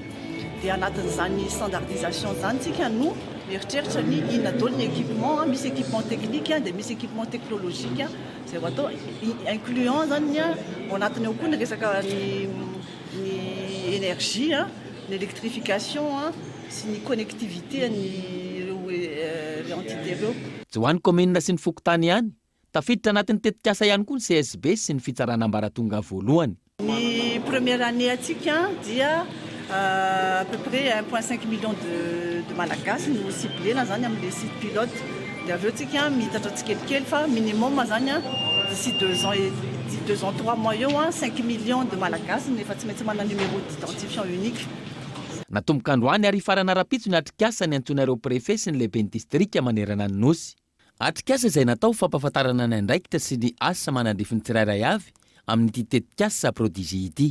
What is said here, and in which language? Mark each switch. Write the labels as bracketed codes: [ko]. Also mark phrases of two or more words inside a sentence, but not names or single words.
[mg] Dia anatin'izany standardisation zany tsika no mieritreritra ny inona daholo ny équipement, misy [fr] équipement technique [mg] dia misy [fr] équipement technologique [mg] zay atao incluant zany ao anatiny ao koa ny resaka ny énergie ny électrification sy ny connectivité ny entité reo. tsy ho an'ny commune sy ny fokotany ihany, tafiditra anatin'ny tetikasa ihany koa ny CSB sy ny fitsarana ambaratonga voalohany. Ny [fr] première année [mg] atsika dia [fr] à peu près 1,5 million de malagasy [mg] no ciblena zany amin'ny [fr] site pilote. [mg] Dia aveo tsika mitatra tsikelikely fa minimum zany [fr] d'ici 2 ans et 2 ans 3 mois [mg] eo [fr] 5 millions de malagasy [mg] nefa tsy maintsy manana [fr] numéro d'identifiant unique. [mg] Natomboka androany ary farana rapitso ny atrikasa ny antsoinareo préfet sy ny lehiben'ny distrika manerana ny nosy. Atrikasa izay natao fampahafantarana ny andraikitra sy ny asa manandrifiny tsirairay avy amin'ity tetikasa prodigie ity.